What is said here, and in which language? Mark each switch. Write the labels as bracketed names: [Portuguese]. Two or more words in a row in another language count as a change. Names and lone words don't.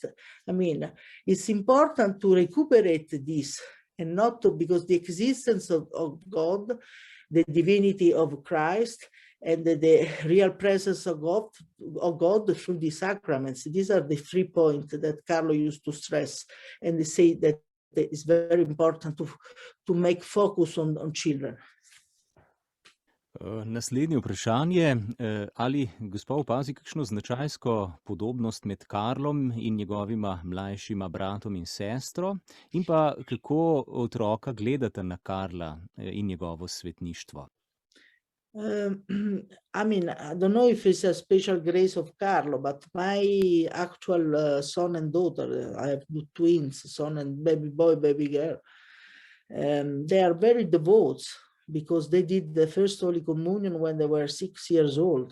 [English] It's important to recuperate this, and not to, because the existence of God, the divinity of Christ, and the real presence of God through the sacraments. These are the 3 points that Carlo used to stress, and they say that it's very important to make focus on children. [Slovenian] Naslednje vprašanje, ali gospa opazi kakšno značajsko podobnost med Karlom in njegovima mlajšima bratom in sestro, in pa kako otroka gledate na Karla in njegovo svetništvo? [English] I don't know if it's a special grace of Carlo, but my actual son and daughter, I have two twins, son and baby boy, baby girl, they are very devout because they did the first Holy Communion when they were 6 years old.